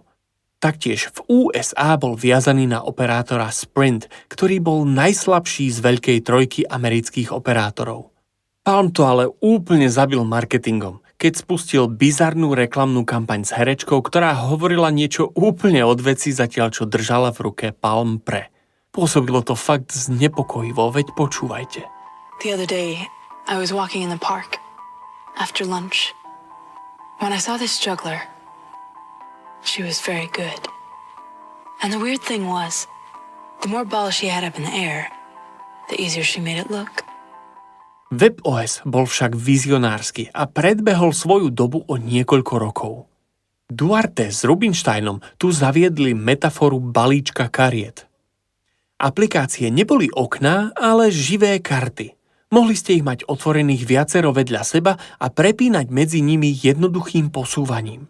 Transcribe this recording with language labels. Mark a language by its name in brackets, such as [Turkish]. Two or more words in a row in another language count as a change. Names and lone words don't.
[Slovak] Taktiež v USA bol viazaný na operátora Sprint, ktorý bol najslabší z veľkej trojky amerických operátorov. Palm to ale úplne zabil marketingom, keď spustil bizarnú reklamnú kampaň s herečkou, ktorá hovorila niečo úplne od veci, zatiaľ čo držala v ruke Palm Pre. Pôsobilo to fakt znepokojivo, veď počúvajte. [English] The other day, I was walking in the park after lunch when I saw this juggler. She was very good. And the weird thing was, the more balls she had up in the air, the easier she made it look. [Slovak] WebOS bol však vizionársky a predbehol svoju dobu o niekoľko rokov. Duarte s Rubinsteinom tu zaviedli metaforu balíčka kariet. Aplikácie neboli okná, ale živé karty. Mohli ste ich mať otvorených viacero vedľa seba a prepínať medzi nimi jednoduchým posúvaním.